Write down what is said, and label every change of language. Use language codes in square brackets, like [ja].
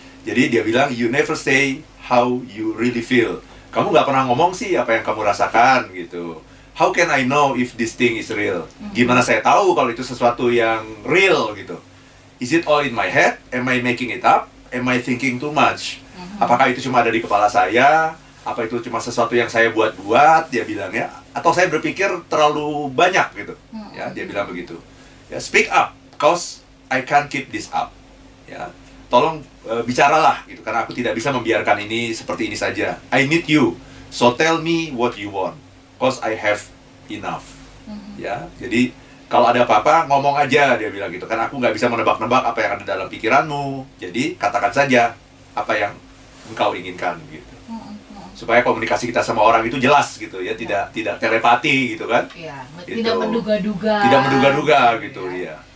[id] Jadi dia bilang [en] you never say how you really feel. [id] Kamu nggak pernah ngomong sih apa yang kamu rasakan gitu. [en] How can I know if this thing is real? [id] Gimana saya tahu kalau itu sesuatu yang real gitu? [en] Is it all in my head? Am I making it up? Am I thinking too much? [id] Apakah itu cuma ada di kepala saya? Apa itu cuma sesuatu yang saya buat-buat? Dia bilang ya. Atau saya berpikir terlalu banyak gitu. Ya, dia bilang begitu. [en] Ya, speak up, cause I can't keep this up. [id] Ya, tolong bicaralah gitu, karena aku tidak bisa membiarkan ini seperti ini saja. [en] I need you, so tell me what you want, cause I have enough. [id] Ya, jadi kalau ada apa-apa ngomong aja, dia bilang gitu. Karena aku nggak bisa menebak-nebak apa yang ada dalam pikiranmu. Jadi katakan saja apa yang engkau inginkan gitu. Supaya komunikasi kita sama orang itu jelas gitu ya, tidak telepati gitu kan. Iya, Gitu. tidak menduga-duga. Tidak menduga-duga gitu ya.